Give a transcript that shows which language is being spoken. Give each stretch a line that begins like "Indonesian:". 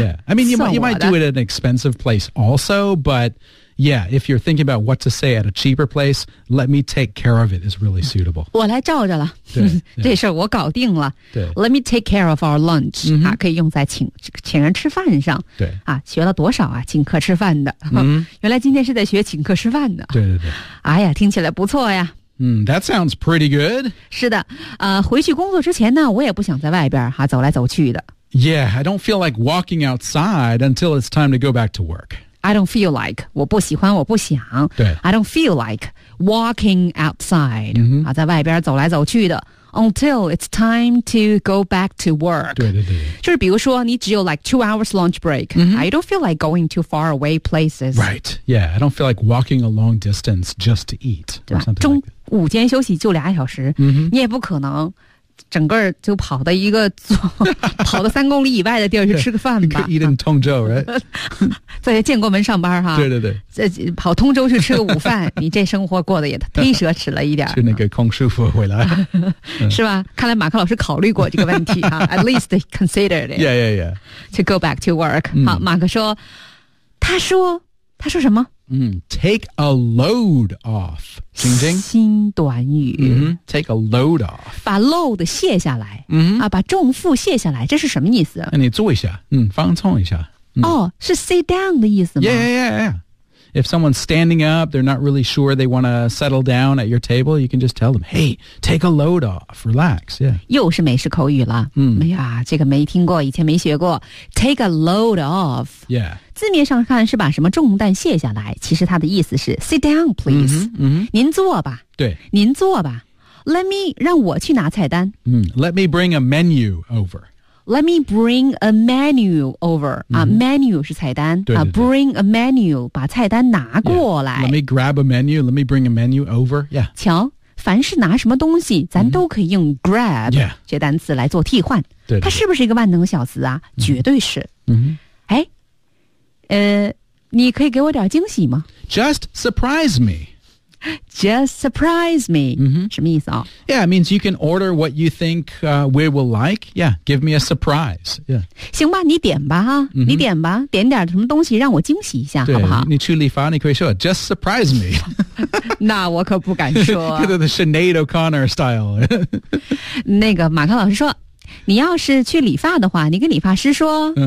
English: Yeah, I mean, you might do it at an expensive place also, but,Yeah, if you're thinking about what to say at a cheaper place, let me take care of it is really suitable.
Chinese: 我来照着了，对这事我搞定了。
English: Let me take care of our lunch,、 mm-hmm.
Chinese: 啊、可以用在请人吃饭上。对、啊、学了多少啊，请客吃饭的、 mm-hmm. 啊。原来今天是在学请客吃饭的。对对对。哎呀，听起来不错呀。
English: That sounds pretty good.
Chinese: 是的、回去工作之前呢，我也不想在外边、啊、走来走去的。
English: Yeah, I don't feel like walking outside until it's time to go back to work. I don't feel like,
Chinese: 我不喜欢我不想。对。
English: I don't feel like walking outside,、 mm-hmm.
Chinese: 啊、在外边走来走去的
English: until it's time to go back to work.
Chinese: 对对对。就是比如说你只有
English: like 2 hours lunch break,、 mm-hmm. I don't feel like going to far away places. Right, yeah, I don't feel like walking a long distance just to eat.
Chinese: 对中午间休息就俩小时、 mm-hmm. 你也不可能。整个就跑到一个跑到3公里以外的地儿去吃个饭吧。
English: Eat in 通州 right?
Chinese: 在建国门上班哈。对对对。跑通州去吃个午饭你这生活过得也忒奢侈了一点。去那个空师傅回来。是吧看来马克老师考虑过这个问题哈。
English: At least considered it. Yeah, yeah, yeah. To go back to work.、嗯、
Chinese: 好马克说他说什么
English: Take a load off, 晶晶。
Chinese: 新短语。
English: Mm-hmm. Take a load off.
Chinese: 把 load 卸下来、 mm-hmm. 啊、把重负卸下来这是什么意思那你坐一下、放松一下。哦、是
English: sit down
Chinese: 的意思吗
English: yeah, yeah, yeah, yeah. If someone's standing up, they're not really sure they want to settle down at your table, you can just tell them, hey, take a load off, relax. Yeah.
Chinese: 又是美式口语了。哎呀这个没听过以前没学过。
English: Take a load off. Yeah.
Chinese: 字面上看是把什么重担卸下来其实它的意思是
English: sit down please、嗯嗯、
Chinese: 您坐吧对您坐吧
English: let me
Chinese: 让我去拿菜单、
English: 嗯、let me bring a menu over let me bring a menu over、嗯
Chinese: 啊、menu 是菜单对对对、啊、
English: bring a menu
Chinese: 把菜单拿过来、
English: yeah. let me grab a menu let me bring a menu over、yeah.
Chinese: 瞧凡是拿什么东西咱都可以用 grab、嗯、这单词来做替换对对对它是不是一个万能小词啊、嗯、绝对是、嗯、哎你可以给我点惊喜吗
English: Just surprise me. Just surprise me.、 Mm-hmm.
Chinese: 什么意思啊、
English: 哦、Yeah, it means you can order what you think、we will like. Yeah, give me a surprise. Yeah.
Chinese: 行吧你点吧、 mm-hmm. 你点吧点点什么东西让我惊喜一下好不好你去理发你可以说
English: Just surprise me.
Chinese: 那我可不敢说。
English: The Sinead O'Connor style.
Chinese: 那个马克老师说你要是去理发的话你跟理发师说、